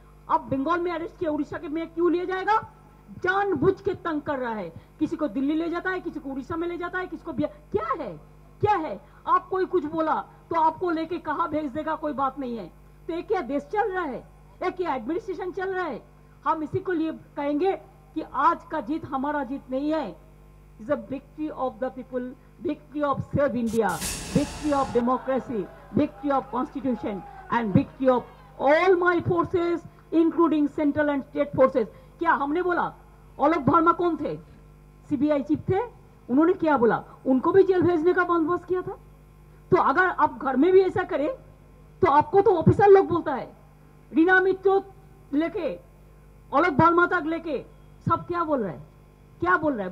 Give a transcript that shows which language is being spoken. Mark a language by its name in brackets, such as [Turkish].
[Hindi] अब बंगाल में अरेस्ट किया, उड़ीसा के में क्यों ले जाएगा, जानबूझ के तंग कर रहा है। किसी को दिल्ली ले जाता है, किसी को उड़ीसा में ले जाता है, किसी को क्या है। आप कोई कुछ बोला तो आपको लेके कहाँ भेज देगा, कोई बात नहीं है। तो एक क्या देश चल रहा है, एक क्या एडमिनिस्ट्रेशन चल रहा है। हम इसी को लिए कहेंगे कि आज का जीत हमारा जीत नहीं है, [English] Is a victory of the people, victory of Save India, victory of democracy, victory of constitution and victory of all my forces including central and state forces। [Hindi] क्या हमने बोला आलोक वर्मा कौन थे, सीबीआई चीफ थे, उन्होंने क्या बोला, उनको भी जेल भेजने का बंदोबस्त किया था। तो अगर आप घर में भी ऐसा करें तो आपको तो ऑफिसर लोग बोलता है, रीना मित्रो लेके आलोक वर्मा तक लेके सब क्या बोल रहा है, क्या बोल रहा है।